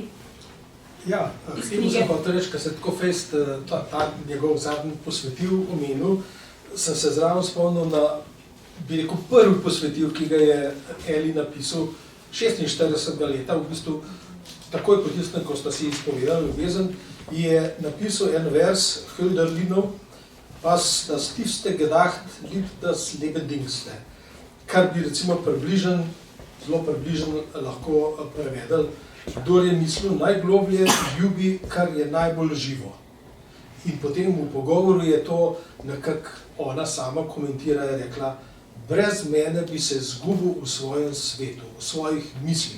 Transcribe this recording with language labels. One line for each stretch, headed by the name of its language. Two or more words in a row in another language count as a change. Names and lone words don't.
Slovenian: Ja, htimo se hotel reči, ker se tako fest ta njegov zadnji posvetil omenil, sem se zraven spomnil na, bi rekel, prvi posvetil, ki ga je Eli napisal 46 leta, v bistvu takoj po tistem, ko sta si izpovedali ljubezen, je napisal en vers Hölderlinov,
German: was das tiefste gedacht, liebt das lebendigste.
Slovenian: Kar bi recimo zelo približen lahko prevedel, kdor je mislil najgloblje, ljubi, kar je najbolj živo. In potem v pogovoru je to nekako ona sama komentira, je rekla, brez mene bi se zgubil v svojem svetu, v svojih mislih.